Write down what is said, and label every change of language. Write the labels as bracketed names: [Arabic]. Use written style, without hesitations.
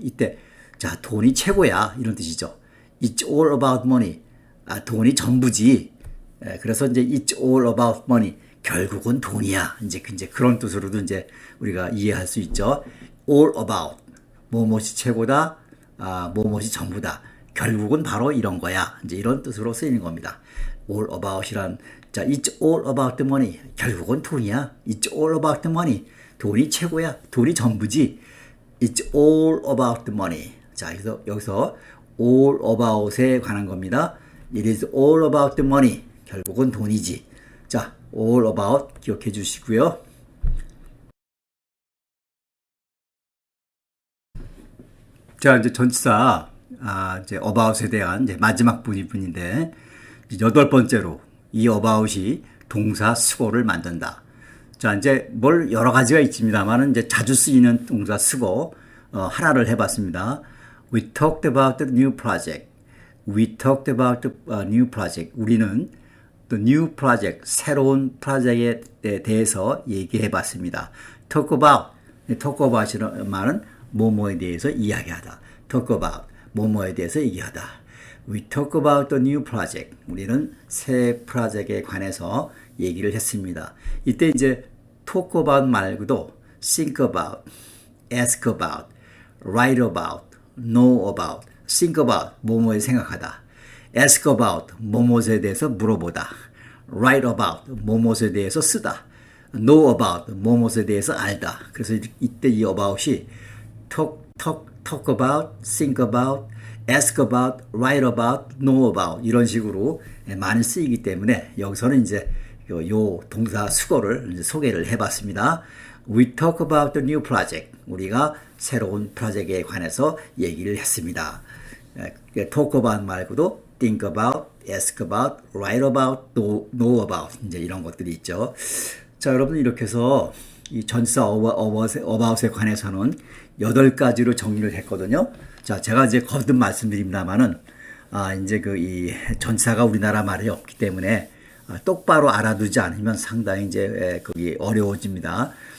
[Korean] 이때 자, 돈이 최고야 이런 뜻이죠. [English] It's all about money. [Korean] 돈이 전부지. 그래서 이제 [English] it's all about money. [Korean] 결국은 돈이야. 이제 그런 뜻으로도 이제 우리가 이해할 수 있죠. all about. 뭐뭇이 최고다, 뭐뭇이 전부다. 결국은 바로 이런 거야. 이제 이런 뜻으로 쓰이는 겁니다. [English] all about이란, [Korean] 자, [English] it's all about the money. [Korean] 결국은 돈이야. [English] It's all about the money. [Korean] 돈이 최고야. 돈이 전부지. [English] It's all about the money. [Korean] 자, 여기서 all about에 관한 겁니다. [English] It is all about the money. [Korean] 결국은 돈이지. 자, all about 기억해 주시고요. 자, 이제 전치사, 이제 about에 대한 이제 마지막 부분인데, 여덟 번째로 이 about이 동사 수고를 만든다. 자, 이제 뭘 여러 가지가 있습니다만은 이제 자주 쓰이는 동사 수고, 하나를 해봤습니다. [English] We talked about the new project. We talked about the new project. [Korean] 우리는 the new project, 새로운 프로젝트에 대해서 얘기해봤습니다. talk about이라는 말은 뭐뭐에 대해서 이야기하다. talk about, 뭐뭐에 대해서 얘기하다. [English] We talk about the new project. [Korean] 우리는 새 프로젝트에 관해서 얘기를 했습니다. 이때 이제 talk about 말고도 think about, ask about, write about, know about, think about, 뭐뭐에 생각하다. ask about, 뭐뭐에 대해서 물어보다. write about, 뭐뭐에 대해서 쓰다. know about, 뭐뭐에 대해서 알다. 그래서 이때 이 about이 talk about, think about, ask about, write about, know about 이런 식으로 많이 쓰이기 때문에 여기서는 이제 요 동사 수거를 이제 소개를 해봤습니다. [English] We talk about the new project. [Korean] 우리가 새로운 프로젝트에 관해서 얘기를 했습니다. talk about 말고도 think about, ask about, write about, know about 이제 이런 것들이 있죠. 자, 여러분 이렇게 해서 이 전치사 about에 관해서는 8가지로 정리를 했거든요. 자, 제가 이제 거듭 말씀드립니다만은 이제 이 전치사가 우리나라 말이 없기 때문에 똑바로 알아두지 않으면 상당히 이제 거기 어려워집니다.